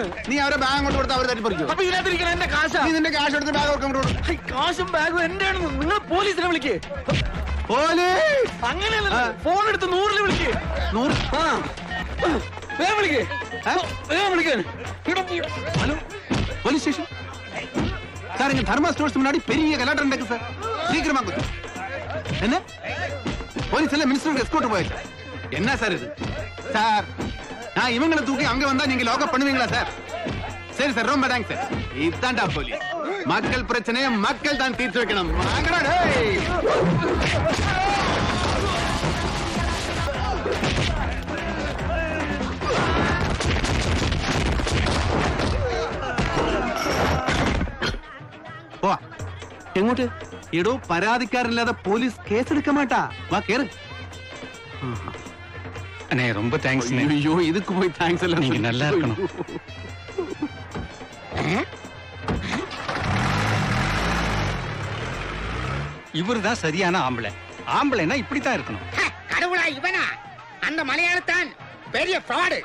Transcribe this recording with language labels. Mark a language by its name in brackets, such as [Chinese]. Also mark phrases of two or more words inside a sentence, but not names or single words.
[Malayalam] നീ അവരെ ബാഗ് അങ്ങോട്ട് കൊടുത്ത് അവർ തട്ടിപ്പറിക്കും. അപ്പൊ ഇതിനകത്തിരിക്കണ എന്റെ കാശാ. നീ നിന്റെ കാശ് എടുത്ത് ബാഗ് കൊടുക്കും. കാശും ബാഗും എന്റെ ആണെന്ന് നിങ്ങൾ പോലീസിനെ വിളിക്കേ. അങ്ങനെയല്ല, ഫോൺ എടുത്ത് 100-ല് വിളിക്കേ. 100? വേഗം വിളിക്കേ, വേഗം വിളിക്കാൻ. ഹലോ, [Tamil] போலீஸ் ஸ்டேஷன் சார். இங்க தர்மா ஸ்டோர்ஸ் முன்னாடி பெரிய கலாட்டம் நடக்குது சார். சீக்கிரமா கொடுங்க. என்ன போலீஸ் எல்லாம் மினிஸ்டருக்கு எஸ்கோர்ட் போயாச்சு. என்ன சார் இது? சார், நான் இவங்களை தூக்கி அங்க வந்தா நீங்க லாக்அப் பண்ணுவீங்களா சார்? சரி சார், ரொம்ப தேங்க்ஸ் சார். இதான்டா போலீஸ். மக்கள் பிரச்சனையை மக்கள் தான் தீர்த்து வைக்கணும். வாங்கடா டேய். [Malayalam] എങ്ങോട്ട്? എടോ, പരാതിക്കാരില്ലാതെ പോലീസ് കേസെടുക്കാൻ മാട്ടാ. വാ കേറ്. [Tamil] அண்ணே ரொம்ப தேங்க்ஸ். ஐயோ இதுக்கு போய் தேங்க்ஸ் எல்லாம் நீங்க நல்லா இருக்கணும். இவரு தான் சரியான ஆம்பளை. ஆம்பளைன்னா இப்படித்தான் இருக்கணும். கடவுளா இவனா? அந்த மலையாளத்தான் பெரிய ஃப்ராடு.